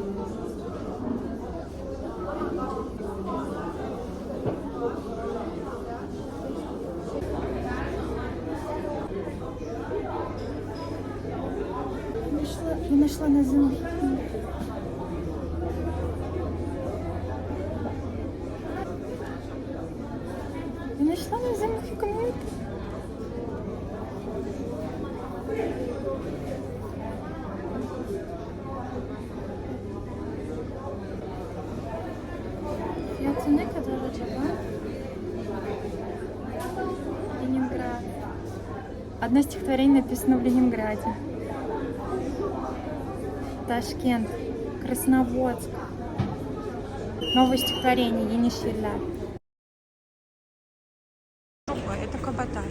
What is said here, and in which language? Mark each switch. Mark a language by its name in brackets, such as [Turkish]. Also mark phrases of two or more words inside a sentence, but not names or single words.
[Russian] Я нашла Назыма Хикмету. Я нашла Назыма Хикмету. [Turkish] Fiyatı ne kadar acaba? [Russian] Ленинград. Одно стихотворение написано в Ленинграде. Ташкент, Красноводск. Новое стихотворение Енишевля. Это каботаж.